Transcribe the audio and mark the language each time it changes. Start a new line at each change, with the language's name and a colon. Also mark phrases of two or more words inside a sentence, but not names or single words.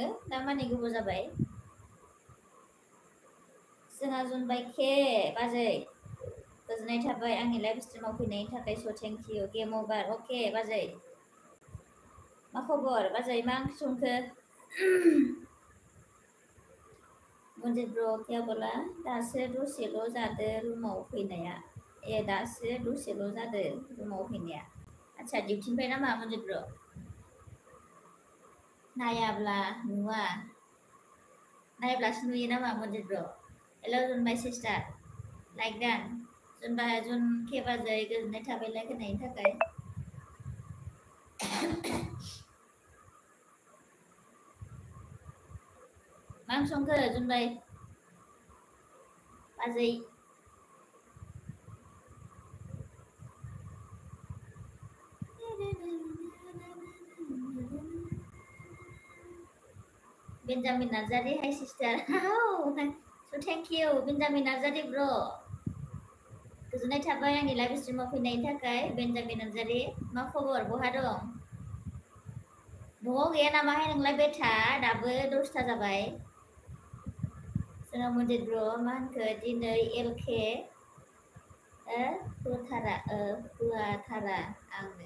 Bodo: दा मानि गोबाव जाबाय. जोंहा जुनबायखे बाजै. गोजोननाय थाबाय आंनि लाइभ स्ट्रिमाव फैनायनि थाखाय स'
English: thank you. game over.
Bodo: अके बाजै. मा खबर बाजै? मा ओंख्रि संखो?
Hindi: Monjit bro क्या बोला?
Bodo: दासो दसेल' जादो रुमाव फैनाया. दासो दसेल' जादो रुमाव फैनाया. आच्छा डिउटिनिफ्राय नामा Monjit bro? नायाब्ला नुवा. नायब्लासो नुयो नामा Monjit bro? हेल' जुनबाय सिस्टार. लाइक दान. जुन के बाजै गोजोननाय थाबाय लाइक होनायनि थाखाय. मा ओंख्रि संखो जुनबाय? बाजै.
English: Benjamin Nazari, hi sister. Oh, so thank you Benjamin Nazari bro.
Bodo: गोजोननाय थाबाय आंनि लाइभ स्ट्रिमाव फैनायनि थाखाय बेन्जामिन नार्जारि. मा खबर? बहा दं? न'आव गैया नामाहाय नोंलाय बेथा? दाबो 10टा जाबाय. जोंहा Monjit bro मा होनखो दिनै एलके होआथारा आंनो.